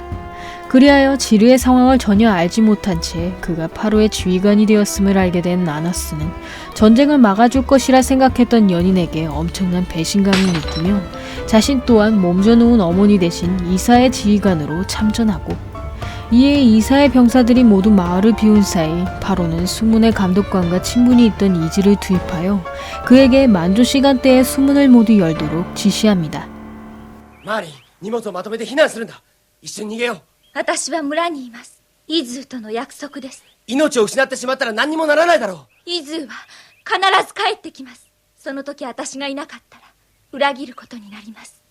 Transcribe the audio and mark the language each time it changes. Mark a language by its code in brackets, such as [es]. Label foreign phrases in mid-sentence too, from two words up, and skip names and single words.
[ko] 그리하여 지르의 상황을 전혀 알지 못한 채 그가 파로의 지휘관이 되었음을 알게 된 아나스는 전쟁을 막아줄 것이라 생각했던 연인에게 엄청난 배신감을 느끼며 자신 또한 몸져놓은 어머니 대신 이사의 지휘관으로 참전하고, 이에 이사의 병사들이 모두 마을을 비운 사이 파로는 수문의 감독관과 친분이 있던 이지를 투입하여 그에게 만조 시간대에 수문을 모두 열도록 지시합니다. [ja] マーリン、荷物をまとめて避難するんだ。一緒に逃げよう。私は村にいます。イズーとの約束です。命を失ってしまったら何にもならないだろう。イズーは必ず帰ってきます。その時私がいなかったら裏切ることになります。